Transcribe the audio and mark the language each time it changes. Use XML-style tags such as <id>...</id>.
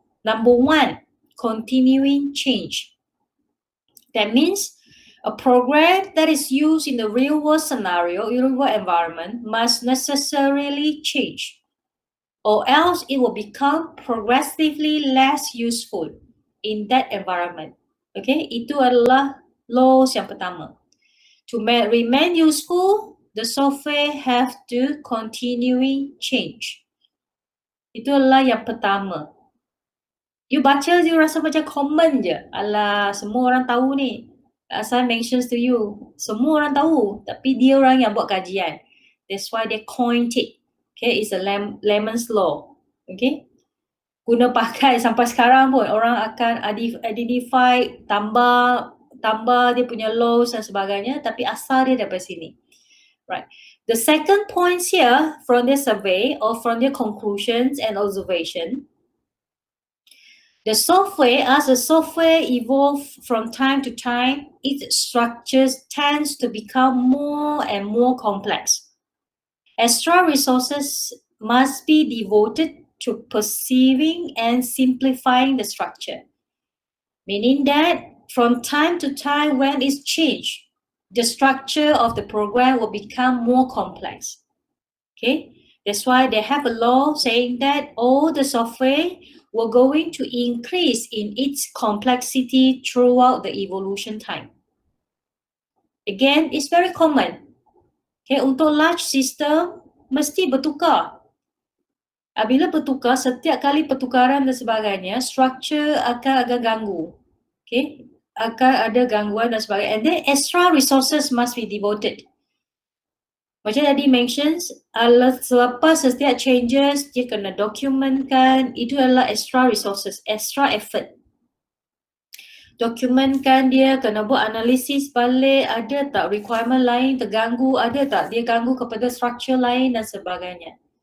<en>Number one, continuing change. That means a program that is used in the real world scenario, real world environment, must necessarily change, or else it will become progressively less useful in that environment.</en> <ms>Okay, itu adalah laws yang pertama.</ms> <en>To remain useful, the software have to continuing change.</en> <ms>Itu adalah yang pertama. You baca, you rasa macam common je. Alah, semua orang tahu ni.</ms> <en>As I mentioned to you,</en> <ms>semua orang tahu. Tapi dia orang yang buat kajian.</ms> <en>That's why they coined it. Okay, it's a Lemon's Law. Okay.</en> <ms>Guna pakai sampai sekarang pun. Orang akan identify, tambah dia punya laws dan sebagainya. Tapi asal dia daripada sini. Right.</ms> <en>The second point here from their survey or from their conclusions and observation, the software, as the software evolves from time to time, its structures tends to become more and more complex. Extra resources must be devoted to perceiving and simplifying the structure, meaning that from time to time when it's changed, the structure of the program will become more complex. Okay, that's why they have a law saying that all the software will going to increase in its complexity throughout the evolution time. Again, it's very common. Okay,</en> <ms>untuk large system mesti bertukar. Bila bertukar, setiap kali pertukaran dan sebagainya, structure akan agak ganggu. Okay, akan ada gangguan dan sebagainya.</ms> <en>And then extra resources must be devoted.</en> <ms>Macam tadi mentions, selepas setiap changes, dia kena dokumentkan, itu adalah</ms> <en>extra resources, extra effort.</en> <ms>Dokumentkan dia, kena buat analisis balik, ada tak requirement lain terganggu, ada tak dia ganggu kepada structure lain dan sebagainya.</ms>